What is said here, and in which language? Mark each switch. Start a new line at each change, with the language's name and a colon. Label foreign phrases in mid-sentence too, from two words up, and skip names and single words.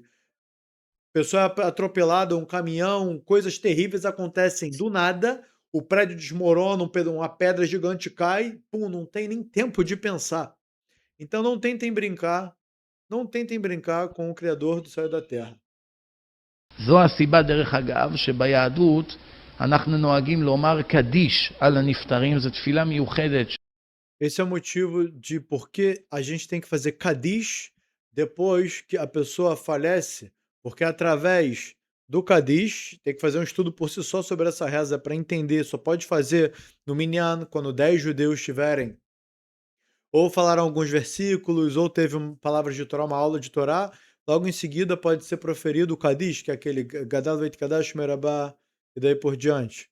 Portuguese: Pessoa é atropelada, um caminhão, coisas terríveis acontecem do nada, o prédio desmorona, uma pedra gigante cai, pum, não tem nem tempo de pensar. Então não tentem brincar com o criador do céu e da terra.
Hebrew: זו הסיבה, דרך אגב, שביהדות אנחנו נוהגים לומר קדיש על הנפטרים, זו תפילה מיוחדת.
Portuguese: Esse é o motivo de por que a gente tem que fazer Kadish depois que a pessoa falece, porque através do Kadish, tem que fazer um estudo por si só sobre essa reza para entender, só pode fazer no Minyan, quando 10 judeus estiverem ou falaram alguns versículos, ou teve palavras de Torá, uma aula de Torá, logo em seguida pode ser proferido o Kadish, que é aquele
Aramaic: יתגדל ויתקדש שמה רבא,
Portuguese: e daí por diante.